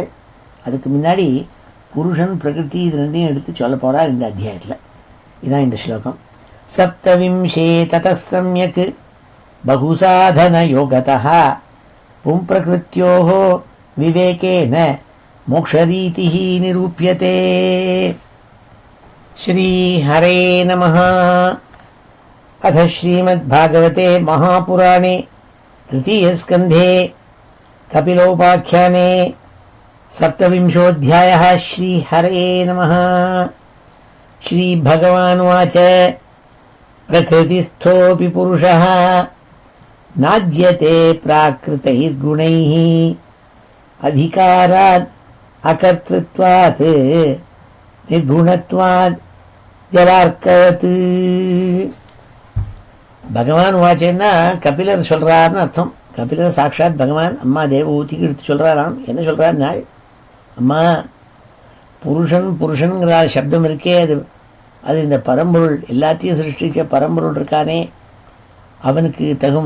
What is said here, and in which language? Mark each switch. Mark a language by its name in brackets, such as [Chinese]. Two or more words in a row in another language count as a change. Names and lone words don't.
[Tamil] அதுக்கு முன்னாடி புருஷன் பிரகிருதி இது ரெண்டையும் எடுத்து சொல்ல போகிறாள் இந்த அத்தியாயத்தில். இதுதான் இந்த ஸ்லோகம். [Sanskrit] सप्तविंशे ततः सम्यक् बहुसाधन योगतः पुम्प्रकृत्योः विवेकेन मोक्षरीतिः निरूप्यते. श्री हरे नमः. अथ श्रीमद्भागवते महापुराणे तृतीयस्कन्धे कपिलोपाख्याने सप्तविंशोऽध्यायः. श्रीहरे नमः. श्रीभगवानुवाच प्रकृतिस्थोऽपि पुरुषः नाज्यते प्राकृतैर्गुणैः अधिकारात् अकर्तृत्वात् निर्गुणत्वात् जलार्कवत्. [Tamil] பகவான் வாச்சேன்னா கபிலர் சொல்கிறாருன்னு அர்த்தம். கபிலர் சாட்சாத் பகவான் அம்மா தேவூத்திக்கு எடுத்து சொல்கிறாராம். என்ன சொல்கிறார் நாள், அம்மா புருஷனுங்கிற சப்தம் இருக்கே அது இந்த பரம்பொருள் எல்லாத்தையும் சிருஷ்டித்த பரம்பொருள் இருக்கானே அவனுக்கு தகும்.